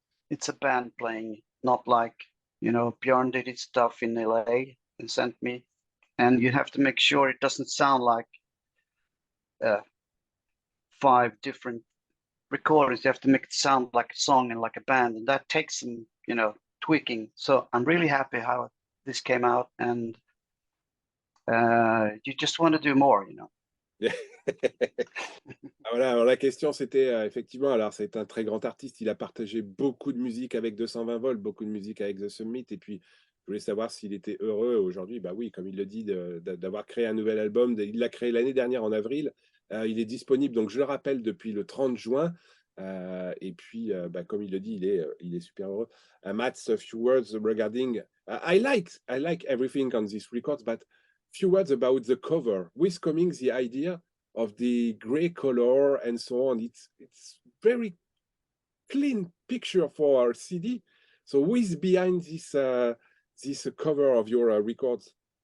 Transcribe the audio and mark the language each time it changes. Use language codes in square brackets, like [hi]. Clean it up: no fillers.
[en] it's a band playing, not like Björn did his stuff in LA and sent me, and you have to make sure it doesn't sound like 5 different recordings. You have to make it sound like a song and like a band, and that takes some tweaking. So I'm really happy how this came out, and you just want to do more. [fr] Voilà, alors la question c'était effectivement, alors c'est un très grand artiste, il a partagé beaucoup de musique avec 220 volts, beaucoup de musique avec The Summit, et puis je voulais savoir s'il était heureux aujourd'hui. Bah oui, comme il le dit, d'avoir créé un nouvel album. Il l'a créé l'année dernière en avril. Il est disponible, donc je le rappelle, depuis le 30 juin. Et puis, comme il le dit, il est super heureux. [en] Mats, a few words regarding. I like everything on this record, but few words about the cover. With coming the idea of the gray color and so on. It's very clean picture for our CD. So who is behind this cover of your records?